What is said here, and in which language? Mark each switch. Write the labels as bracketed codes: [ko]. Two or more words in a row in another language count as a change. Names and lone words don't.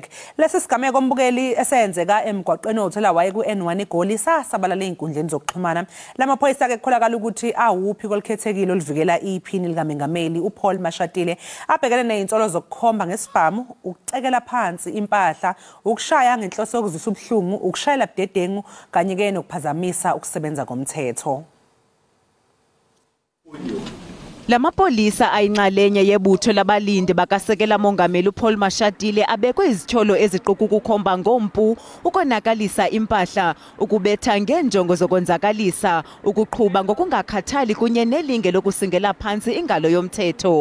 [zu] Lesi sigameko ombukeli esenzeka emgwaqweni othola waye ku-N1 eGoli sasabalala einkundleni zokuxhumana. Lamaphoyisa ke kukholakala ukuthi awuphi kolukhethekile oluvikela iphini likamengameli uPaul Mashatile abhekene nezinsolo zokukhomba ngesibhamu, ukucekela phansi impahla, ukushaya ngenhloso yokuzwisa ubuhlungu, ukushayela budedengu kanye ke nokuphazamisa ukusebenza komthetho. [xh] Lamapolisa ayinxalenye yebutho labalindi bakasekela mongameli uPaul Mashatile abekwe izitholo eziquka ukukhomba ngompu, ukonakalisa impahla, ukubetha ngenjongo zokonzakalisa, ukuqhuba ngokungakhathali kunye nelinge lokusingela phansi ingalo yomthetho.